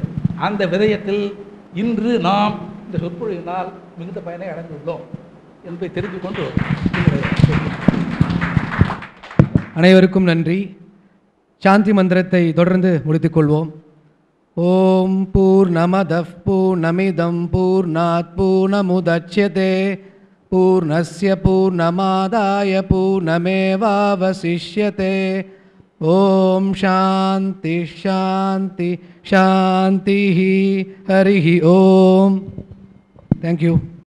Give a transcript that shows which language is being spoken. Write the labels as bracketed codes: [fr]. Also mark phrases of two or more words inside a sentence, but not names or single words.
[ta] அந்த விதயத்தில் இன்று நாம் இந்த சொற்பொழிவினால் மிகுந்த பயனை அடைந்துள்ளோம் என்பதை தெரிந்து கொண்டு அனைவருக்கும் நன்றி. சாந்தி மந்திரத்தை தொடர்ந்து முடித்துக்கொள்வோம். [sa] ॐ पूर्णमदः पूर्णमिदं पूर्णात् पूर्णमुदच्यते पूर्णस्य पूर्णमादाय पूर्णमेवावशिष्यते. ॐ शान्तिः शान्तिः शान्तिः. हरि ॐ. [en] Thank you.